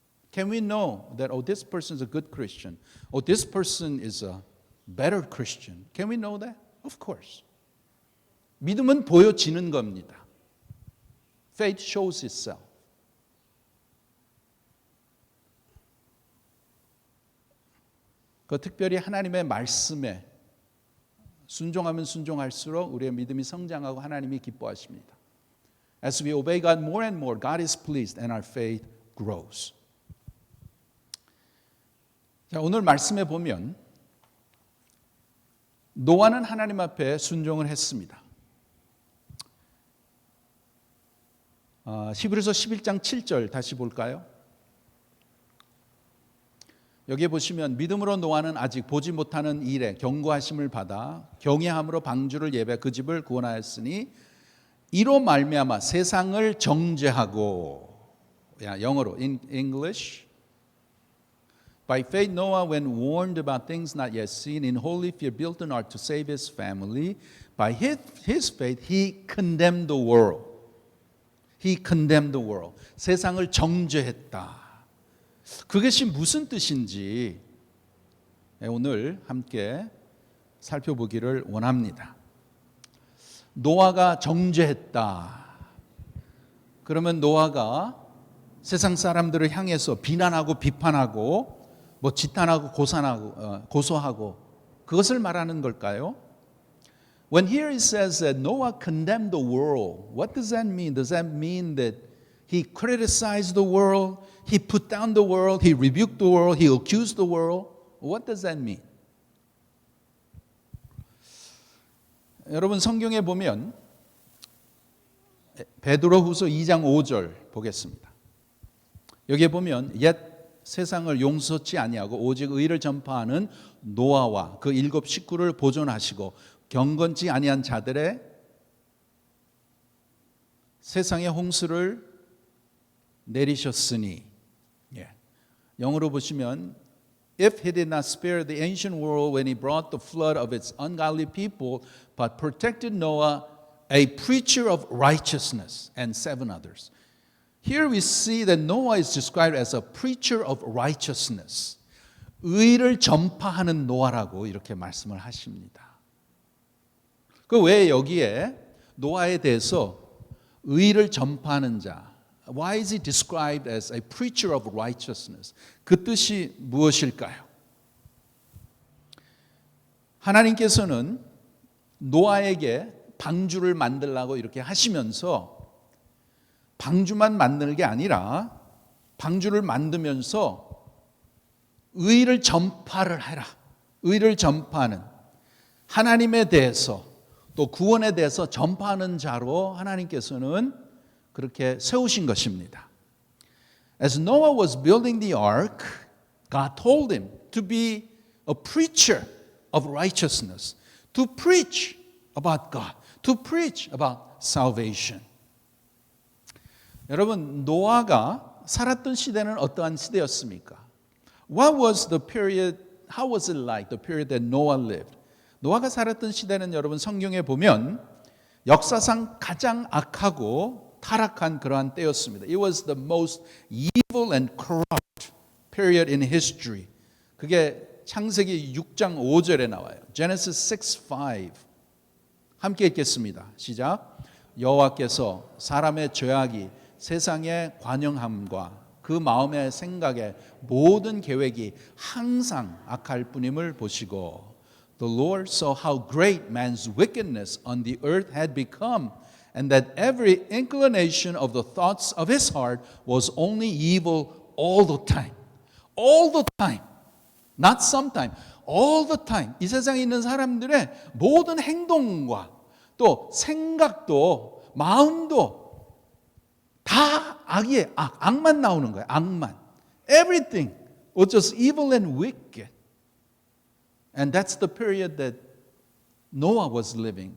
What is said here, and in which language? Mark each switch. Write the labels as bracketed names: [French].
[English] Can we know that this person is a good Christian? This person is a better Christian? Can we know that? Of course. [Korean] 믿음은 보여지는 겁니다. [English] Faith shows itself. [Korean] 그 특별히 하나님의 말씀에 순종하면 순종할수록 우리의 믿음이 성장하고 하나님이 기뻐하십니다. [English] As we obey God more and more, God is pleased and our faith grows. [Korean] 자, 오늘 말씀에 보면 노아는 하나님 앞에 순종을 했습니다. 히브리서 11장 7절 다시 볼까요? 여기에 보시면 믿음으로 노아는 아직 보지 못하는 일에 경고하심을 받아 경외함으로 방주를 예배 그 집을 구원하였으니 이로 말미암아 세상을 정죄하고 영어로 [English] in English By faith Noah when warned about things not yet seen in holy fear built an ark to save his family. By his faith he condemned the world. He condemned the world. [Korean] 세상을 정죄했다. 그것이 무슨 뜻인지 오늘 함께 살펴보기를 원합니다. 노아가 정죄했다. 그러면 노아가 세상 사람들을 향해서 비난하고 비판하고 지탄하고 고소하고 그것을 말하는 걸까요? [English] When here it says that Noah condemned the world, what does that mean? Does that mean that he criticized the world, he put down the world, he rebuked the world, he accused the world? What does that mean? [Korean] 여러분 성경에 보면 베드로후서 2장 5절 보겠습니다. 여기에 보면 옛 세상을 용서치 아니하고 오직 의를 전파하는 노아와 그 7 식구를 보존하시고 경건치 아니한 자들의 세상의 홍수를 내리셨으니 영어로 보시면 [English] If he did not spare the ancient world when he brought the flood of its ungodly people, but protected Noah, a preacher of righteousness, and 7 others. Here we see that Noah is described as a preacher of righteousness. [Korean] 의를 전파하는 노아라고 이렇게 말씀을 하십니다. 그 왜 여기에 노아에 대해서 의를 전파하는 자, [English] why is he described as a preacher of righteousness? [Korean] 그 뜻이 무엇일까요? 하나님께서는 노아에게 방주를 만들라고 이렇게 하시면서 방주만 만드는 게 아니라 방주를 만들면서 의를 전파를 해라. 의를 전파하는 하나님에 대해서 또 구원에 대해서 전파하는 자로 하나님께서는 그렇게 세우신 것입니다. [English] As Noah was building the ark, God told him to be a preacher of righteousness, to preach about God, to preach about salvation. [Korean] 여러분, 노아가 살았던 시대는 어떠한 시대였습니까? [English] What was the period, how was it like, the period that Noah lived? [Korean] 노아가 살았던 시대는 여러분 성경에 보면 역사상 가장 악하고 타락한 그러한 때였습니다. [English] It was the most evil and corrupt period in history. [Korean] 그게 창세기 6장 5절에 나와요. Genesis 6:5. 함께 읽겠습니다. 시작. 여호와께서 사람의 죄악이 세상의 관영함과 그 마음의 생각의 모든 계획이 항상 악할 뿐임을 보시고 [English] The Lord saw how great man's wickedness on the earth had become and that every inclination of the thoughts of his heart was only evil all the time. All the time. Not sometime. All the time. [Korean] 이 세상에 있는 사람들의 모든 행동과 또 생각도 마음도 다 악이에요. 악만 나오는 거예요. 악만. [English] Everything was just evil and wicked. And that's the period that Noah was living.